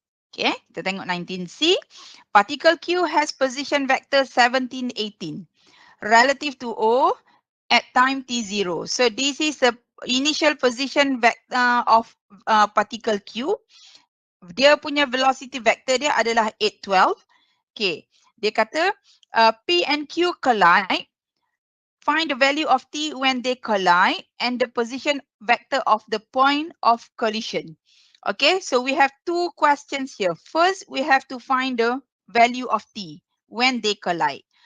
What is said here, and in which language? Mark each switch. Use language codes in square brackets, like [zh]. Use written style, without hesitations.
[ms] Okay, kita tengok 19C. [en] Particle Q has position vector 17, 18 relative to O at time T0. So this is the initial position vector of particle Q. [ms] Dia punya velocity vector dia adalah 8, 12. Okay, dia kata [en] P and Q collide. Find the value of T when they collide and the position vector of the point of collision. Okay, so we have two questions here. First, we have to find the value of T when they collide.